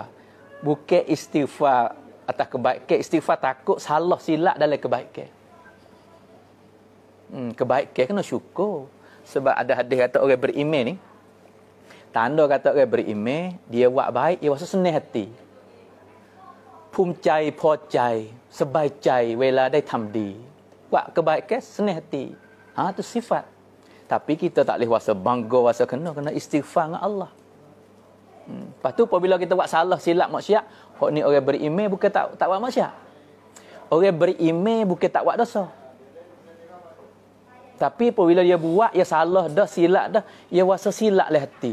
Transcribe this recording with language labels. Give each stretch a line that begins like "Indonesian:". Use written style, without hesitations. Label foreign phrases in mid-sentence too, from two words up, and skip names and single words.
Malay: Bukan istighfar atas kebaikan. Istighfar takut salah silap dalam kebaikan. Kebaikan kena syukur. Sebab ada hadis kata orang beriman ni. Tanda kata orang beriman, dia buat baik, dia rasa senang hati.
Thai: ภูมิใจพอใจสบายใจเวลาได้ทำดี
Malay: buat kebaikan senang hati. Itu sifat. Tapi kita tak boleh rasa bangga, rasa kena istighfar dengan Allah. Lepas tu apabila kita buat salah silap maksiat, hak ni orang beriman bukan tak buat maksiat. Orang beriman bukan tak buat dosa. Tapi apabila dia buat, dia salah dah, silap dah, dia rasa silap lah hati.